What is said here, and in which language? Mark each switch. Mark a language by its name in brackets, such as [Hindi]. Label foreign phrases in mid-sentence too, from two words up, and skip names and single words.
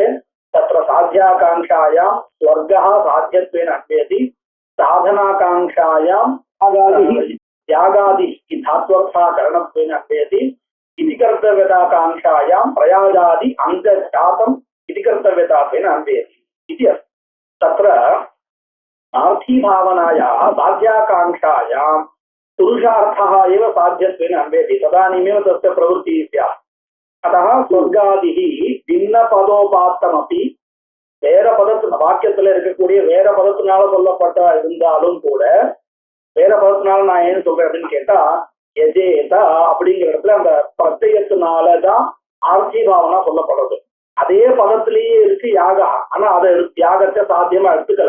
[Sanskrit] तत्र साध्याकांक्षायां स्वर्गः साध्यत्वेन अन्वेति, साधनाकांक्षायां यागादि धात्वर्थाकरणत्वेन अन्वेति, इति कर्तव्यताकांक्षायां प्रयागादि अङ्गजातम् इति कर्तव्यतात्वेन अन्वेति इति अस्ति. तत्र आर्थीभावनायाः साध्याकांक्षायां पुरुषार्थः एव साध्यत्वेन अन्वेति, तदानीमेव तस्य प्रवृत्तिः स्यात्. अतः स्वर्गादिः भिन्नपदोपात्तमपि [Tamil] வேற பதத்து வாக்கியத்துல இருக்கக்கூடிய வேற பதத்தினால சொல்லப்பட்ட இருந்தாலும் கூட, வேற பதத்தினால நான் ஏன் சொல்றேன் அப்படின்னு கேட்டா, எஜேதா அப்படிங்கிற இடத்துல அந்த பிரத்யத்தினாலதான் ஆர்த்தி பாவனா சொல்லப்படுறது. அதே பதத்திலேயே இருக்கு யாகா, ஆனா அதை யாகத்தை சாத்தியமா எடுத்துக்கல.